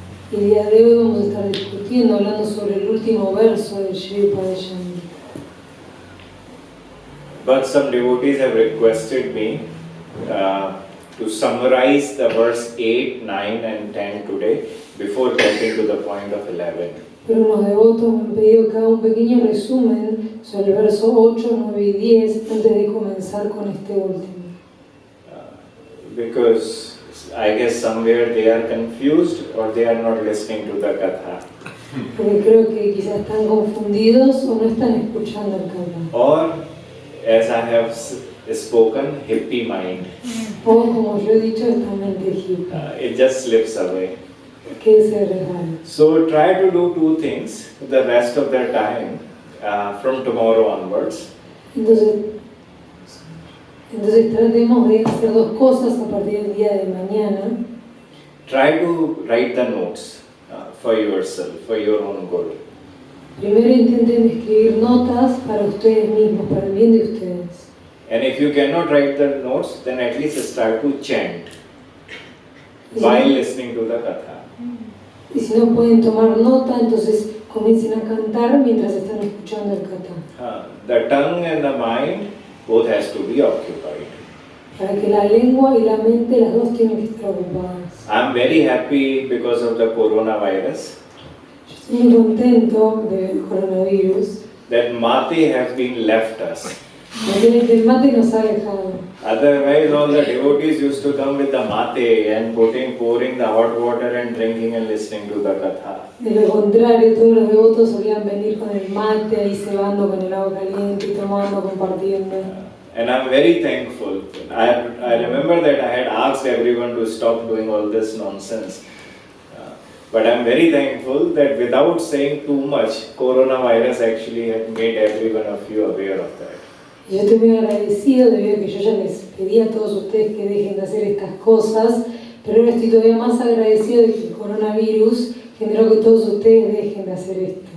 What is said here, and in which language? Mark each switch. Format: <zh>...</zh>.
<es>Y el día de hoy vamos a estar discutiendo, hablando sobre el último verso del Shri Upadeshambrit.</es> <en>But some devotees have requested me to summarize the verse 8, 9 and 10 today before getting to the point of 11.</en> <es>Pero unos devotos me han pedido que haga un pequeño resumen sobre el verso 8, 9 y 10 antes de comenzar con este último.</es> <en>Because I guess somewhere they are confused or they are not listening to the katha.</en> <es>Porque creo que quizás están confundidos o no están escuchando el katha.</es> <en>Or, as I have spoken, hippie mind.</en> <es>O como yo he dicho, esta mente hippie,</es> <en>It just slips away.</en> <es>que se resbala.</es> <en>So try to do two things the rest of the time from tomorrow onwards.</en> <es>Entonces tratemos de hacer dos cosas a partir del día de mañana.</es> <en>Try to write the notes for yourself, for your own good.</en> <es>Primero intenten escribir notas para ustedes mismos, para el bien de ustedes.</es> <en>And if you cannot write the notes, then at least start to chant while listening to the katha.</en> <es>Y si no pueden tomar nota, entonces comiencen a cantar mientras están escuchando el katha.</es> <en>The tongue and the mind both has to be occupied.</en> <es>Para que la lengua y la mente, las dos tienen que estar ocupadas.</es> <en>I'm very happy because of the coronavirus</en> <es>Yo estoy muy contento del coronavirus.</es> <en>that Mate has been left us.</en> <es>El mate nos ha dejado.</es> <en>Otherwise, all the devotees used to come with the mate and pouring the hot water and drinking and listening to the katha.</en> <es>De lo contrario, todos los devotos solían venir con el mate, ahí cebando con el agua caliente y tomando, compartiendo.</es> <en>And I'm very thankful. I remember that I had asked everyone to stop doing all this nonsense. But I'm very thankful that without saying too much, coronavirus actually had made every one of you aware of that.</en> <es>Y yo estoy muy agradecido debido a que yo ya les pedí a todos ustedes que dejen de hacer estas cosas, pero ahora estoy todavía más agradecido de que el coronavirus generó que todos ustedes dejen de hacer esto.</es>